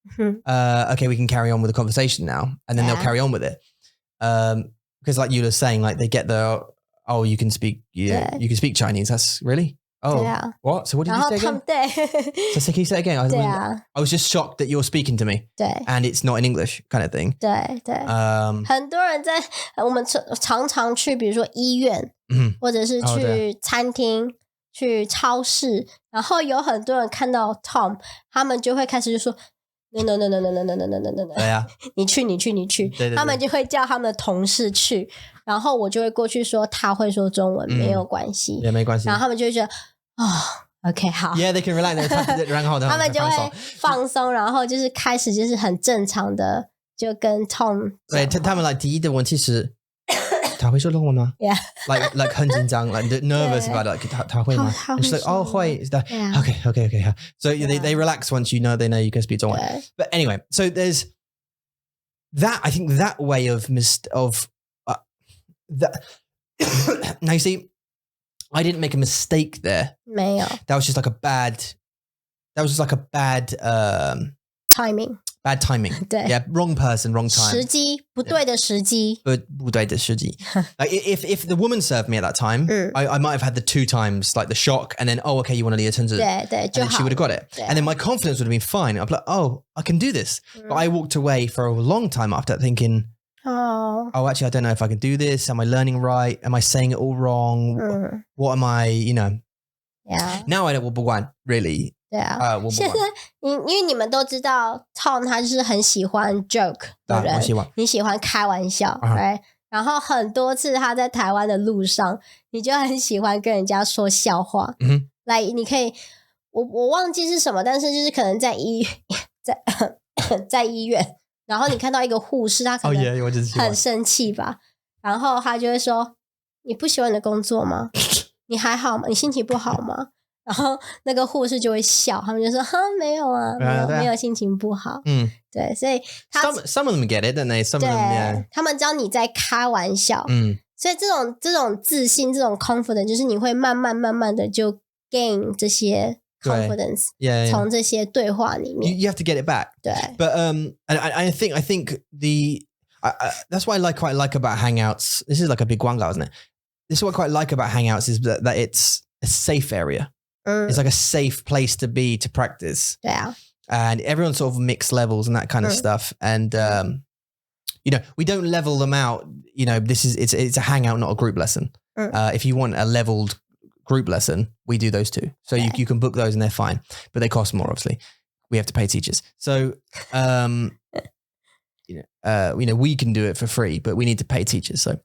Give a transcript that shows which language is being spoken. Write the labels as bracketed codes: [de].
[en] Okay, we can carry on with the conversation now. And then they'll carry on with it. Because like you were saying, like they get the, oh, you can speak Chinese. That's really? Oh, what? So what did you say again? So can you say it again? I was just shocked that you're speaking to me. And it's not in English kind of thing. [zh] 对，很多人在我们常常去，比如说医院，或者是去餐厅，去超市，然后有很多人看到 Tom， 他们就会开始就说 no，对啊，你去，对，他们就会叫他们的同事去，然后我就会过去说他会说中文，没有关系，也没关系，然后他们就会觉得OK 好 [en] Yeah, they can relax. 然后 [zh] 他们就会放松，然后就是开始就是很正常的就跟 Tom 对他们第一的问题是他会说中文吗 [en] Yeah like [zh] 很紧张 [en] like nervous about it like [zh] 他会吗 [en] And she's like 会 okay so they relax once you know you can speak 中文 But anyway so there's that I think that way of that now you see I didn't make a mistake there [zh] 没有 [en] that was just like a bad timing bad timing [zh] 对 [en] yeah wrong person wrong time [zh] 时机不对的时机不对的时机 [en] like if the woman served me at that time I might have had the 2 times like the shock and then okay you want to 称职 [zh] 对 [en] and [zh] 就 [en] then [zh] 好 [en] she would have got it and then my confidence would have been fine I'd be like I can do this but I walked away for a long time after that thinking actually I don't know if I can do this am I learning right am I saying it all wrong what am I Yeah now I don't [zh] 我不管 [en] really [zh] 对啊现在因为你们都知道 Tom 他就是很喜欢 joke 的人你喜欢开玩笑 right 然后很多次他在台湾的路上你就很喜欢跟人家说笑话来你可以我忘记是什么但是就是可能在医院然后你看到一个护士他可能很生气吧然后他就会说你不喜欢你的工作吗你还好吗你心情不好吗然后那个护士就会笑他们就说没有啊没有心情不好对所以 [en] some of them get it don't they some of them yeah [zh] 他们知道你在开玩笑所以这种自信这种 confidence 就是你会慢慢的就 gain 这些 confidence 从这些对话里面 [en] you have to get it back [zh] 对 [en] but I think that's what I quite like about Hangouts this is like a big 广告 isn't it this is what I quite like about Hangouts is that it's a safe area it's like a safe place to be to practice [zh] 对啊 [en] and everyone sort of mixed levels and that kind of stuff and we don't level them out it's a hangout not a group lesson if you want a leveled group lesson we do those 2 so you can book those and they're fine but they cost more obviously we have to pay teachers so we can do it for free but we need to pay teachers so